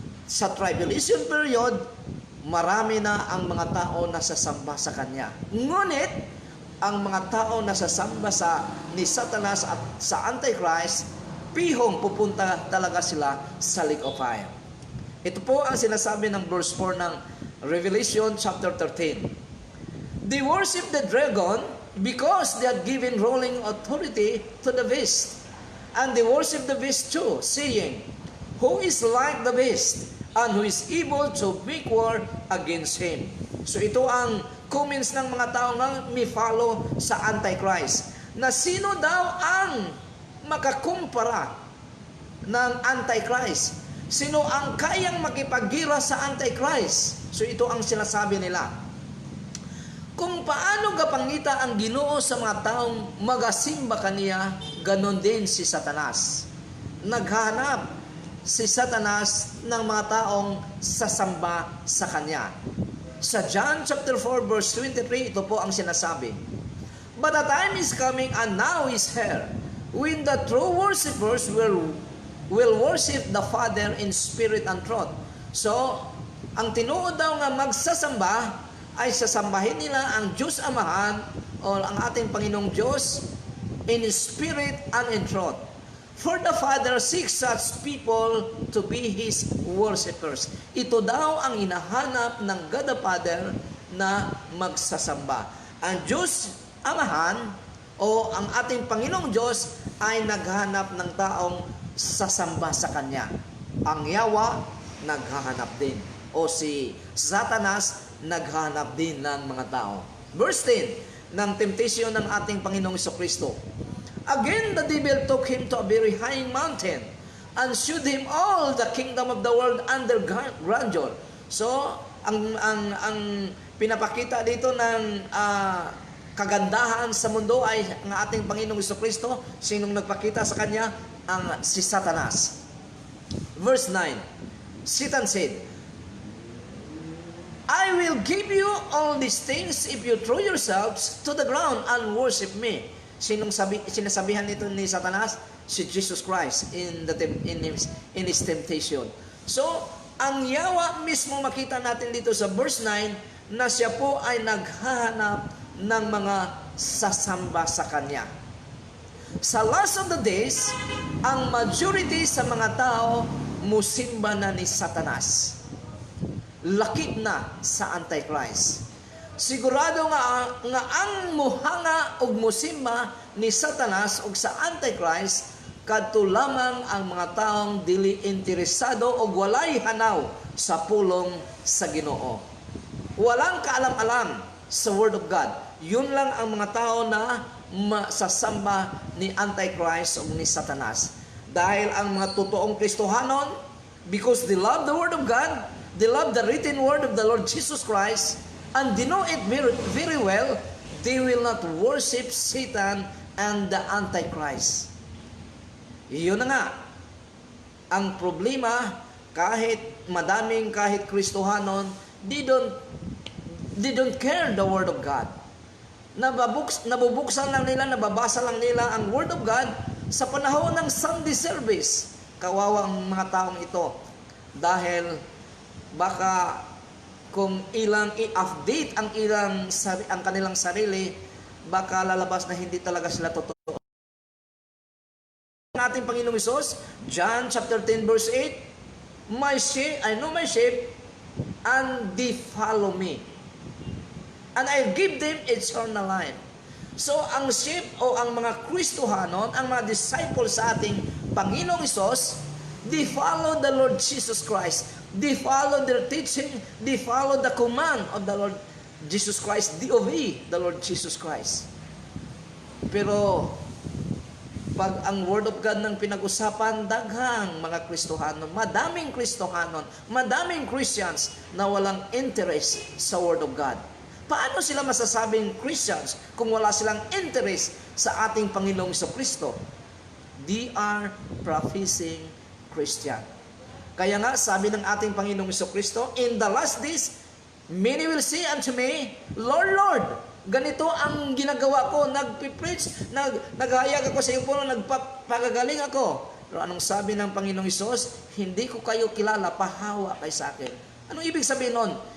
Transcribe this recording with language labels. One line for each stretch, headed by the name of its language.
Filipino: Sa tribulation period, marami na ang mga tao na sasamba sa kanya. Ngunit ang mga tao na sasamba ni Satanas at sa Antichrist, pihong pupunta talaga sila sa lake of fire. Ito po ang sinasabi ng verse 4 ng Revelation chapter 13.
English: They worship the dragon because they had given ruling authority to the beast. And they worship the beast too, saying, who is like the beast, and who is able to make war against him.
Filipino: So ito ang comments ng mga tao
Cebuano: nga mi-follow
Filipino: sa Antichrist. Na sino daw ang makakumpara ng Antichrist? Sino ang kayang makipagira sa Antichrist? So ito ang sinasabi nila. Kung paano
Cebuano: gapangita ang Ginoo sa mga taong magasimba kaniya,
Filipino: ganon din si Satanas. Naghahanap si Satanas ng mga taong sasamba sa kanya. Sa John chapter 4 verse 23, ito po ang sinasabi.
English: But the time is coming and now is here, when the true worshipers will worship the Father in spirit and truth.
Filipino: So, ang
Cebuano: tinuod daw nga magsasamba
Filipino: ay sasambahin nila ang Diyos Amahan o ang ating Panginoong Diyos
English: in spirit and in truth. For the Father seeks such people to be His worshipers.
Filipino: Ito daw ang hinahanap ng God the Father na magsasamba. Ang Diyos Amahan o ang ating Panginoong Diyos ay naghahanap ng taong sasamba sa Kanya.
Cebuano: Ang Yawa,
Filipino: naghahanap din. O si Satanas, naghahanap din ng mga tao. Verse 10 ng temptation ng ating Panginoong Jesucristo.
English: Again, the devil took him to a very high mountain and showed him all the kingdom of the world under grandeur.
Filipino: So, ang pinapakita dito ng kagandahan sa mundo ay ang ating Panginoong Jesucristo. Sinong nagpakita sa kanya? Ang si Satanas.
English: Verse 9, Satan said, I will give you all these things if you throw yourselves to the ground and worship me.
Filipino: Sinong sinasabihan nito ni Satanas? Si Jesus Christ
English: in his temptation.
Filipino: So,
Cebuano: ang Yawa mismo makita natin
Filipino: dito sa verse 9 na siya po ay naghahanap ng mga sasamba sa Kanya.
Cebuano: Sa
English: last of the days,
Cebuano: ang majority sa mga tao musimba na ni Satanas. Lakip na sa Antichrist. Sigurado nga ang muhanga og musimba ni Satanas og sa Antichrist kadto lamang ang mga taong dili interesado og walay hanaw sa pulong sa Ginoo.
Filipino: Walang kaalam-alam sa Word of God. Yun lang ang mga tao na masasamba ni Antichrist o ni Satanas. Dahil ang mga totoong Kristohanon,
English: because they love the Word of God, they love the written Word of the Lord Jesus Christ, and they know it very, very well, they will not worship Satan and the Antichrist.
Filipino: Iyon na nga. Ang problema, kahit Kristohanon,
English: they don't care the Word of God.
Filipino: Nabubuksan lang nila, nababasa lang nila ang Word of God sa panahon ng Sunday service. Kawawang mga taong ito. Dahil baka kung ilang i-update ang kanilang sarili, baka lalabas na hindi talaga sila totoo. Ang ating Panginoong Hesus,
English: John chapter 10 verse 8, I know my sheep, and they follow me. And I give them eternal life.
Filipino: So, ang sheep o ang mga Kristohanon, ang mga disciples sa ating Panginoong Hesus,
English: they follow the Lord Jesus Christ. They follow their teaching. They follow the command of the Lord Jesus Christ. They obey the Lord Jesus Christ.
Filipino: Pero, pag ang Word of God nang pinag-usapan,
Cebuano: daghang mga Kristohanon,
Filipino: madaming Kristohanon, madaming Christians na walang interest sa Word of God. Paano sila masasabing Christians kung wala silang interest sa ating Panginoong Jesucristo?
English: They are professing Christian.
Filipino: Kaya nga, sabi ng ating Panginoong Jesucristo,
English: in the last days, many will say unto me, Lord, Lord,
Filipino: ganito ang ginagawa ko, nagpipreach, naghahayag ako sa iyong puno, nagpagagaling ako. Pero anong sabi ng Panginoong Hesus? Hindi ko kayo kilala,
Cebuano: pahawa kay
Filipino: sa akin. Anong ibig sabihin nun?